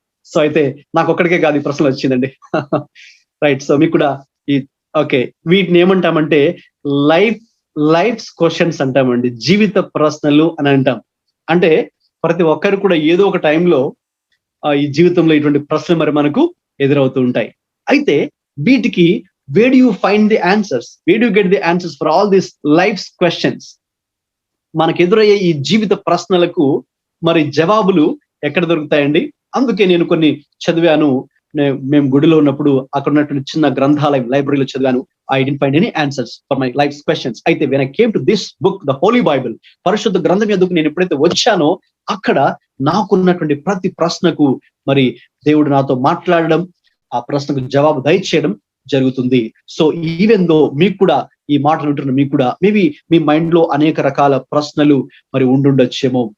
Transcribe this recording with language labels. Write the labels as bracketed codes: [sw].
[te] So అయితే నాకు ఒక్కడికే కాదు ఈ ప్రశ్నలు వచ్చిందండి. రైట్. సో మీకు కూడా వీటిని ఏమంటామంటే లైఫ్ క్వశ్చన్స్ అంటామండి, జీవిత ప్రశ్నలు అని అంటాం. అంటే ప్రతి ఒక్కరు కూడా ఏదో ఒక టైంలో ఈ జీవితంలో ఇటువంటి ప్రశ్నలు మరి మనకు ఎదురవుతూ ఉంటాయి. అయితే [en] వీటికి where do you find the answers? Where do you get the answers for all these life's questions? [te] మనకు ఎదురయ్యే ఈ జీవిత ప్రశ్నలకు మరి జవాబులు ఎక్కడ దొరుకుతాయండి? అందుకే నేను కొన్ని చదివాను. మేము గుడిలో ఉన్నప్పుడు అక్కడ ఉన్నటువంటి చిన్న గ్రంథాలయం లైబ్రరీలో చదివాను. [en] I didn't find any answers for my life's questions. [te] అయితే [en] when I came to this book, the Holy Bible, [te] పరిశుద్ధ గ్రంథం ఎదుకు నేను ఎప్పుడైతే వచ్చానో అక్కడ నాకున్నటువంటి ప్రతి ప్రశ్నకు మరి దేవుడు నాతో మాట్లాడడం, ఆ ప్రశ్నకు జవాబు దయచేయడం జరుగుతుంది. సో ఈవెన్ దో మీకు కూడా ఈ మాటలు ఉంటున్న మీకు కూడా మేబీ మీ మైండ్ లో అనేక రకాల ప్రశ్నలు మరి ఉండుండొచ్చేమో.